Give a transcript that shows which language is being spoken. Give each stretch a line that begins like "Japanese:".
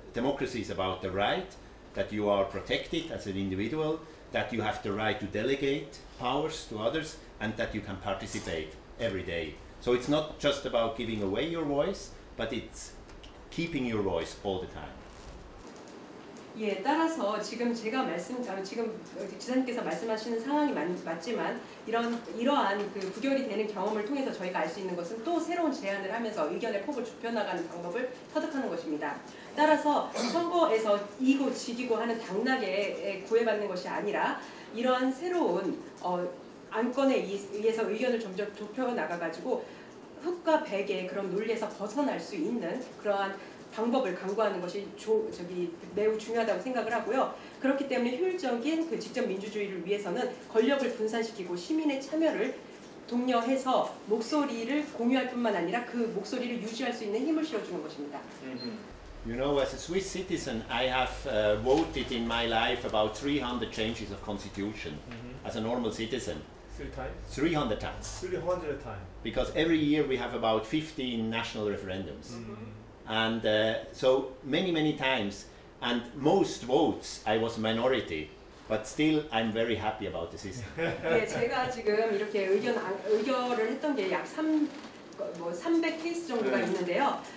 English: Democracy is about the right that you are protected as an individual, that you have the right to delegate powers to others, and that you can participate every day. So it's not just about giving away your voice, but it's keeping your voice all the time.
Korean: 예, 따라서 지금 지금 지사님께서 말씀하시는 상황이 맞지만 이러한 그 부결이 되는 경험을 통해서 저희가 알 수 있는 것은 또 새로운 제안을 하면서 의견의 폭을 좁혀나가는 방법을 터득하는 것입니다. 따라서 선거에서 이기고 지기고 하는 당락에 구애받는 것이 아니라 이러한 새로운 안건에 의해서 의견을 점점 좁혀나가가지고 흑과 백의 그런 논리에서 벗어날 수 있는 그러한 방법을 강구하는 것이 매우 중요하다고 생각을 하고요. 그렇기 때문에 효율적인 그 직접 민주주의를 위해서는 권력을 분산시키고 시민의 참여를 독려해서 목소리를 공유할 뿐만 아니라 그 목소리를 유지할 수 있는 힘을 실어주는 것입니다.
English: You know, as a Swiss citizen, I have voted in my life about 300 changes of constitution as a normal citizen. 300 times. 300 times. Because every year we have about 15 national referendums. And so many times, and most votes I was a minority, but still I'm very happy about the system.
Korean: 네, 제가 지금 이렇게 의결을 했던 게 약 300 케이스 정도가 있는데요.